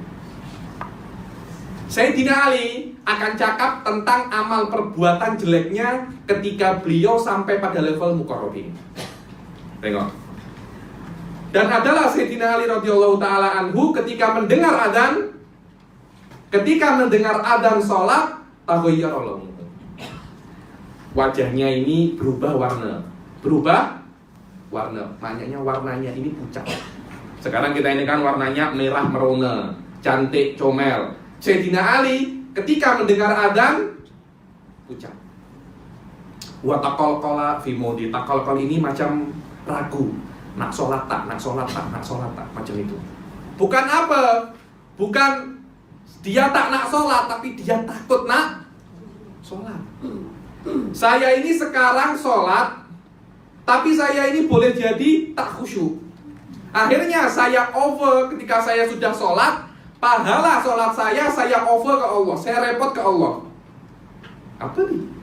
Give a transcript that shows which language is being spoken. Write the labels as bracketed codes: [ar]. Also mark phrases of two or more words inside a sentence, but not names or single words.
[ms] Sayyidina Ali akan cakap tentang amal perbuatan jeleknya ketika beliau sampai pada level muqarrabin. Tengok. Dan adalah Sayyidina Ali [ar] radhiyallahu taala anhu [ms] ketika mendengar adzan sholat, [ar] taghayyara launuhu. [ms] Wajahnya ini berubah warna. Maknanya warnanya ini pucat. Sekarang kita ini kan warnanya merah merona, cantik, comel. Sayyidina Ali ketika mendengar adzan pucat. [ar] Wa taqalqala fi mawdi. [ms] Taqalqal ini macam ragu. Nak sholat tak, macam itu. Bukan apa? Bukan dia tak nak sholat, tapi dia takut nak sholat. Saya ini sekarang sholat, tapi saya ini boleh jadi tak khusyuk. Akhirnya saya over ketika saya sudah sholat, pahala sholat saya over ke Allah, saya repot ke Allah. Apa nih?